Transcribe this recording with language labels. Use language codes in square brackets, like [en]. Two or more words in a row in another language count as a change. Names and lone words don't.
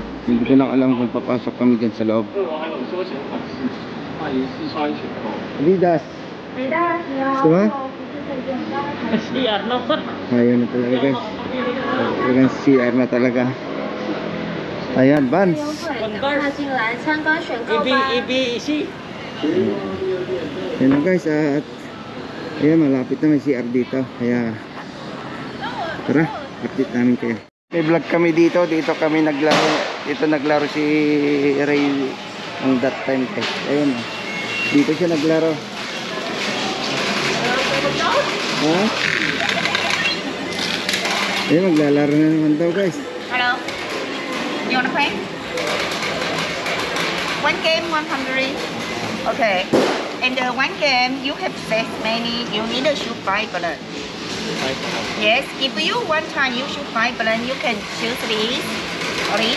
[tl] Hindi ko lang alam kung papasok kami dyan sa loob. Adidas. Diba? CR na ba? Ayun na talaga guys. Talagang CR na talaga. Ayan, Vans. [zh] 踏进来参观选购吧。 [tl] EBC. Yan na guys, at ayan, malapit na may CR dito. Kaya tara, update namin kayo. May vlog kami dito kami naglaro. Dito naglaro si Ray ang [en] that time [tl] guys. Ayun, dito siya naglaro. Ha? Ayun, maglalaro na naman daw guys. [en] Hello. You wanna play? One game, 100. Okay. And one game, you have set many. You need to shoot 5 balloons. Yes. If you one time you shoot 5 balloons, you can choose this or this.